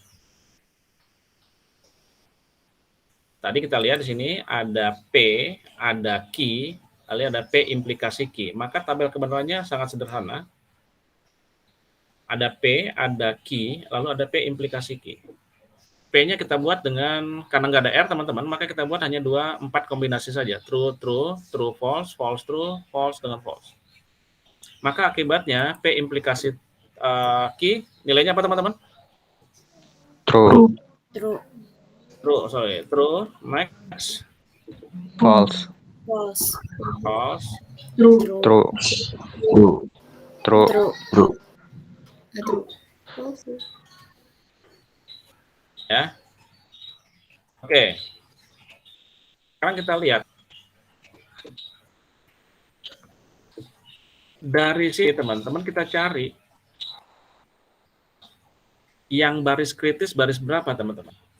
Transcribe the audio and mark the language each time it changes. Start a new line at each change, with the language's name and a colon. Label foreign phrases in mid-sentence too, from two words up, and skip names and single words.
Indonesian: Tadi kita lihat di sini ada P, ada Q, lalu ada P implikasi Q. Maka tabel kebenarannya sangat sederhana. Ada P, ada Q, lalu ada P implikasi Q. P-nya kita buat dengan, karena nggak ada R teman-teman, maka kita buat hanya 4 kombinasi saja.
English: True, true, true, false, false, true, false dengan false.
Indonesian: Maka akibatnya P implikasi Q, nilainya apa teman-teman? True. True.
English: True. Next.
Indonesian: False. False. False. True. True. True. True. True. True.
English: True. False.
Indonesian: Ya. Oke. Sekarang kita lihat. Dari sini teman-teman kita cari yang baris kritis baris berapa teman-teman?